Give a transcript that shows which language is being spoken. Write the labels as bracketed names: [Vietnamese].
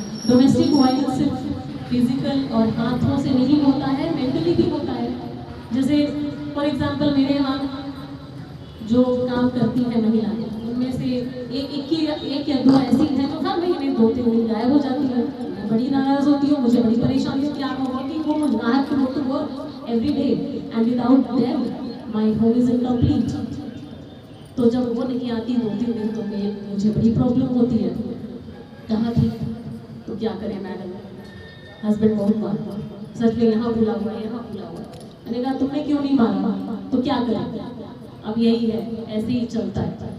[Hindi] Domestic violence सिर्फ physical और हाथों से नहीं होता है, मेंटली भी होता है। जैसे फॉर एग्जाम्पल मेरे यहाँ जो काम करती हैं महिलाएं, उनमें से एक या दो ऐसी हैं जो हर महीने 2-3 दिन गायब हो जाती है। मैं बड़ी नाराज होती हूँ, मुझे बड़ी परेशानी होती है। [English] I'm a working woman, I have to go to work every day and without them my home is incomplete. [Hindi] तो जब वो नहीं आती 2-3 दिन तो मुझे बड़ी प्रॉब्लम होती है। कहाँ थी? तो क्या करें मैडम, हस्बैंड बहुत मारा, सच में यहाँ भूला हुआ है, यहाँ भूला हुआ है। मैंने कहा तुमने क्यों नहीं मारा? तो क्या करें, अब यही है, ऐसे ही चलता है।